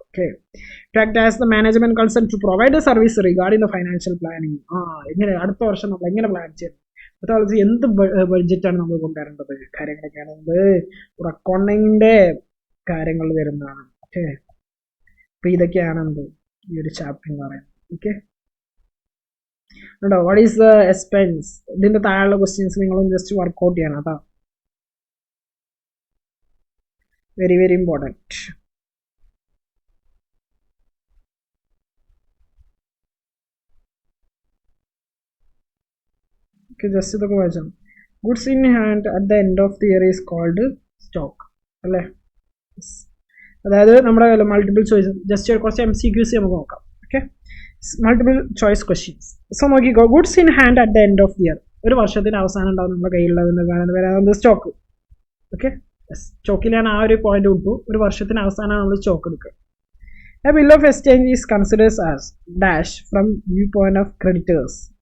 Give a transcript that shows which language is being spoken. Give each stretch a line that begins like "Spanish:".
English: Okay, to act as the management consultant to provide the service regarding the financial planning.
Malayalam: എങ്ങനെ അടുത്ത വർഷം നമ്മൾ എങ്ങനെ പ്ലാൻ ചെയ്യണം, അടുത്ത വർഷം എന്ത് ബഡ്ജറ്റാണ് നമ്മൾ കൊണ്ടുവരേണ്ടത്, കാര്യങ്ങളൊക്കെയാണ് ഒരു അക്കൗണ്ടിങ്ങിന്റെ കാര്യങ്ങൾ വരുന്നതാണ്. ഓക്കെ, അപ്പൊ ഇതൊക്കെയാണ് എന്ത് ഈ ഒരു ചാപ്റ്റർ എന്ന് പറയുന്നത്.
English: Okay, what is the expense?
Malayalam: ഇതിന്റെ താഴെയുള്ള ക്വസ്റ്റ്യൻസ് നിങ്ങളും ജസ്റ്റ് വർക്ക്ഔട്ട് ചെയ്യണം. അതാ വെരി വെരി ഇമ്പോർട്ടൻറ്റ്. ജസ്റ്റ് ഇതൊക്കെ വായിച്ചാൽ
English: goods in hand at the end of the year is called stock
Malayalam: അല്ലേ? അതായത് നമ്മുടെ മൾട്ടിപ്പിൾ ചോയ്സ് ജസ്റ്റ് കുറച്ച് MCQs നമുക്ക് നോക്കാം.
English: Okay, multiple choice questions.
Malayalam: So നോക്കിക്കോ,
English: Goods in hand at the end of the year.
Malayalam: ഒരു വർഷത്തിന് അവസാനം ഉണ്ടാവും നമ്മുടെ കയ്യിലുള്ളതെന്ന് കാണുന്നത് വരാതെ സ്റ്റോക്ക്. ഓക്കെ, സ്റ്റോക്കിൽ ഞാൻ ആ ഒരു പോയിന്റ് വിട്ടു. ഒരു വർഷത്തിന് അവസാനമാണ് നമ്മൾ സ്റ്റോക്ക് എടുക്കുക.
English: A bill of exchange is considered as dash from viewpoint of creditors.